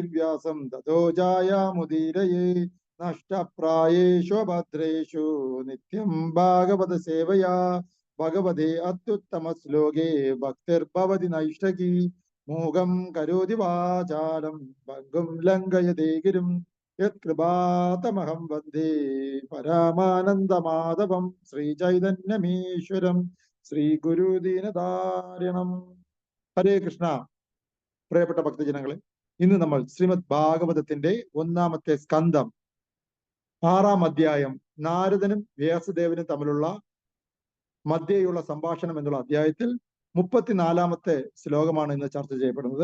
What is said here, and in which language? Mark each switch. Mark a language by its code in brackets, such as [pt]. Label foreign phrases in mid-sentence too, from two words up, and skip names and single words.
[sa] व्यासं ततो जायामुदीरये, नष्टप्रायेषु भद्रेषु नित्यं भागवत सेवया, भगवते अत्युत्तमश्लोके भक्तिर्भवति नैष्ठकी, मोहं करोति वाचालं भङ्गुं लङ्घयते गिरिं, यत्कृपातमहं वन्दे परमानन्दमाधवं श्रीचैतन्यमीश्वरम् श्री गुरुदीनधारणम्. [ml] ഹരേ കൃഷ്ണ. പ്രിയപ്പെട്ട ഭക്തജനങ്ങളെ, ഇന്ന് നമ്മൾ ശ്രീമദ് ഭാഗവതത്തിന്റെ 1-ാമത്തെ സ്കന്ധം 6-ാം അധ്യായം നാരദനും വ്യാസദേവനും തമ്മിലുള്ള മധ്യേയുള്ള സംഭാഷണം എന്നുള്ള അധ്യായത്തിൽ 34-ാമത്തെ ശ്ലോകമാണ് ഇന്ന് ചർച്ച ചെയ്യപ്പെടുന്നത്.